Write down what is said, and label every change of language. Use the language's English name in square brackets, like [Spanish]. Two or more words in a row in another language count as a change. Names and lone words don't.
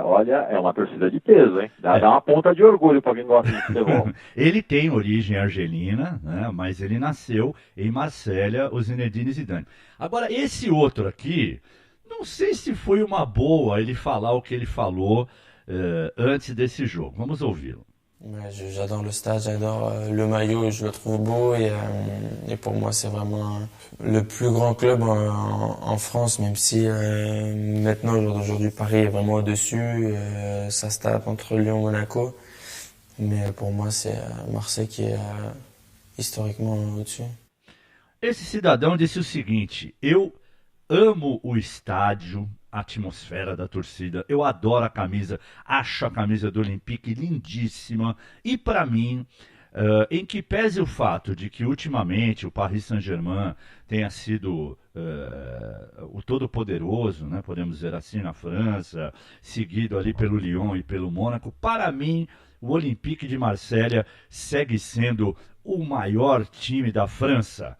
[Portuguese] Olha, é uma torcida de peso, hein? Dá uma ponta de orgulho para quem gosta de futebol. Ele tem origem argelina, né? Mas ele nasceu em Marselha, o Zinedine Zidane. Agora, esse outro aqui, não sei se foi uma boa ele falar o que ele falou antes desse jogo. Vamos ouvi-lo. [French] J'adore le stade, j'adore le maillot, je le trouve beau et pour moi c'est vraiment le plus grand club en France, même si maintenant aujourd'hui Paris est vraiment au-dessus, ça se tape entre Lyon et Monaco, mais pour moi c'est Marseille qui est historiquement au-dessus. [Portuguese] Esse cidadão disse o seguinte: eu amo o estádio, a atmosfera da torcida, eu adoro a camisa, acho a camisa do Olympique lindíssima, e para mim, em que pese o fato de que ultimamente o Paris Saint-Germain tenha sido o todo-poderoso, né, podemos dizer assim, na França, seguido ali pelo Lyon e pelo Mônaco, para mim o Olympique de Marselha segue sendo o maior time da França.